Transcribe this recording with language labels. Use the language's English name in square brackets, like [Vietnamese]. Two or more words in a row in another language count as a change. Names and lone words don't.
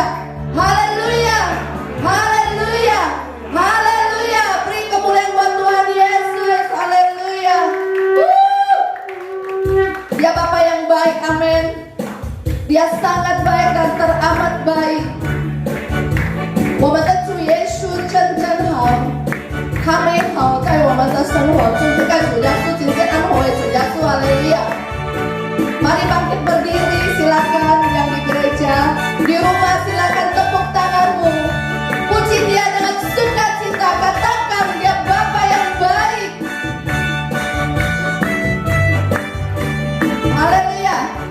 [Indonesian] Haleluya, haleluya, haleluya. Beri kemuliaan buat Tuhan Yesus. Haleluya. Dia Bapa yang baik, amin. Dia sangat baik dan teramat baik. [Chinese] 我们的主耶稣真好，他美好在我们的生活中。这个主耶稣今天安活的主耶稣，哈利路亚。 [Indonesian] Mari bangkit berdiri, silakan yang di gereja, di rumah silakan tepuk tanganmu. Puji Dia dengan sukacita, katakan Dia Bapa yang baik. Haleluya.